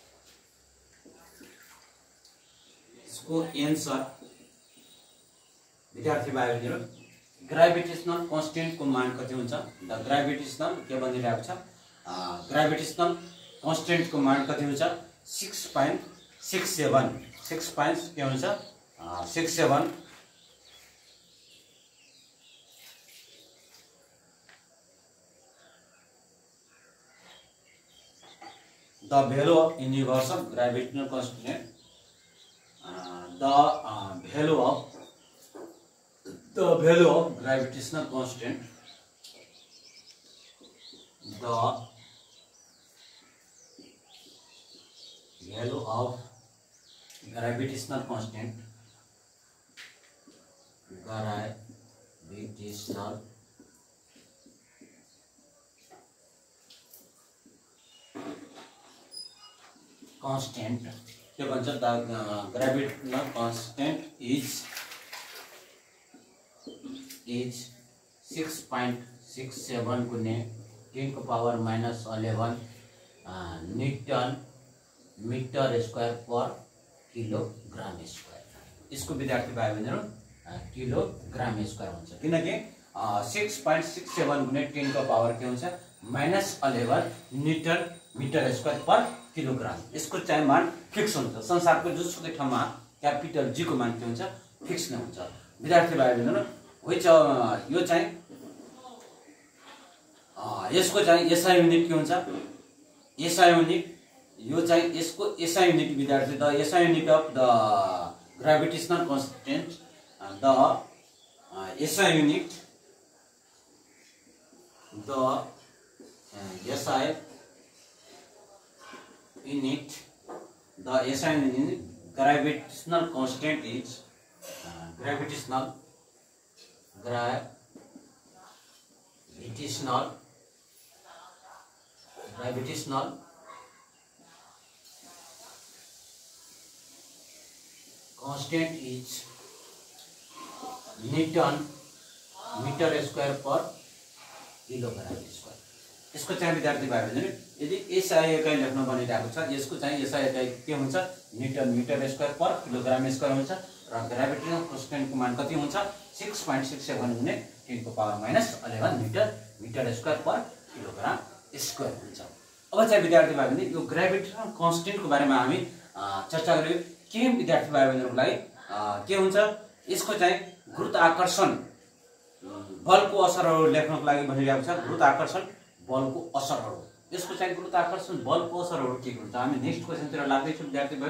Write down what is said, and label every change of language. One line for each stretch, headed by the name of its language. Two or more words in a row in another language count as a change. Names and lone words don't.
Nepali: इसको आंसर विद्यार्थी भाइ बहिनीहरु
English: gravitational constant-को
Nepali: मान कति हुन्छ
English: the gravitational
Nepali: के भनिरहेको छ
English: gravitational constant-को
Nepali: मान कति हुन्छ
English: 6.67
Nepali: के हुन्छ
English: 67 the value of universal gravitational constant the value of gravitational constant the value of gravitational constant
Nepali: के भन्छ
English: the gravitational constant is 6.67
Nepali: गुने 10 को पावर
English: -11 newton meter square per kilogram square.
Nepali: इसको विद्यार्थी भाइ बहिनीहरु
English: kilogram square
Nepali: हुन्छ किनकि 6.67 गुने 10 को पावर के हुन्छ -11
English: newton meter square per kilogram.
Nepali: यसको चाहिँ मान फिक्स हुन्छ। संसारको जुनसुकै ठाउँमा
English: capital G
Nepali: को मान के हुन्छ फिक्स नै हुन्छ। विद्यार्थी भाइ बहिनीहरु यो चाहिँ यसको चाहिँ
English: SI unit
Nepali: के हुन्छ
English: SI unit
Nepali: यो चाहिँ यसको
English: SI unit
Nepali: विद्यार्थी
English: the SI unit of the gravitational constant the SI unit the SI unit the SI unit gravitational constant is gravitational constant is Newton meter square per kilogram square.
Nepali: यसको चाहिँ विद्यार्थी भाइ बहिनीहरु यदि एसआई इकाइ लेख्न भनिरहेको छ यसको चाहिँ एसआई इकाइ के हुन्छ
English: newton meter square per kilogram square
Nepali: हुन्छ र
English: gravitational constant-को
Nepali: मान कति हुन्छ 6.67 गुने 10 को पावर -11
English: meter square per kilogram square
Nepali: हुन्छ। अब चाहिँ विद्यार्थी भाइ बहिनी यो
English: gravitational constant-को
Nepali: बारेमा हामी चर्चा गर्यौं। के विद्यार्थी भाइ बहिनीहरुलाई के हुन्छ यसको चाहिँ गुरुत्वाकर्षण बलको असरहरू लेख्नको लागि भनिरहेको छ। गुरुत्वाकर्षण बलको असरहरू यसको चाहिँ गुरुत्वाकर्षण बलको असरहरू के हुन्छ हामी
English: next question-तिर
Nepali: लाग्दै छौं विद्यार्थी भाइ।